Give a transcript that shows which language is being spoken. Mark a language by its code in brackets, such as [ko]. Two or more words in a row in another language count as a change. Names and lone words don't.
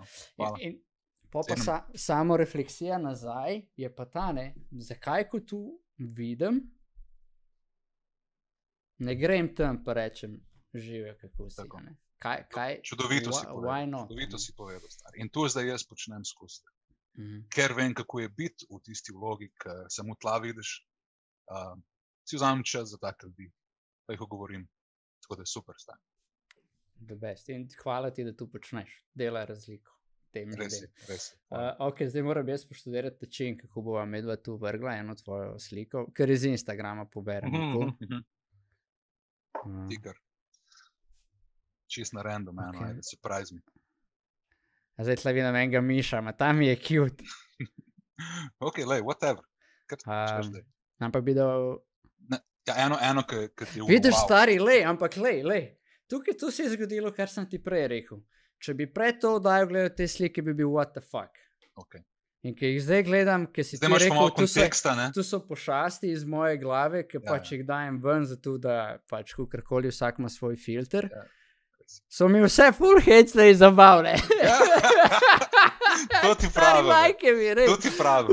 [sl] In pa samo refleksija nazaj je pa ta, ne, zakaj ko tu vidim, ne grem tam pa rečem, žive kako si, ne. Kaj? Čudovito si povedal, stari. In to zdaj jaz počnem skozi. Ker vem, kako je biti v tisti vlogi, ki samo tla vidiš, si vzamem čas za tak ljudi, pa jih ogovorim. Tako da je super stari. [en] The best. [sl] In hvala ti, da tu počneš. Dela razliko. Res je. Ok, zdaj moram jaz poštudirati način, kako bova medva tu vrgla eno tvojo sliko, ker iz Instagrama poberem. Tikar. Čist na random, da [en] surprise me. [sl] A zdaj tle vidim enega miša, ma tam je cute. Ok, lej, whatever. Ampak bi dal... Ja, eno, ki ti je vidiš, stari, ampak lej. Tukaj tu se je zgodilo, kar sem ti prej rekel. Če bi pred to dajal gledati te slike, bi bil [en] what the fuck. [sl] Ok. In ki jih zdaj gledam, ki si ti rekel, tu so pošasti iz moje glave, ki pač jih dajem ven, zato da pač kakorkoli vsak ima svoj filter. So mi vse full hecne in zabavne. To ti pravi.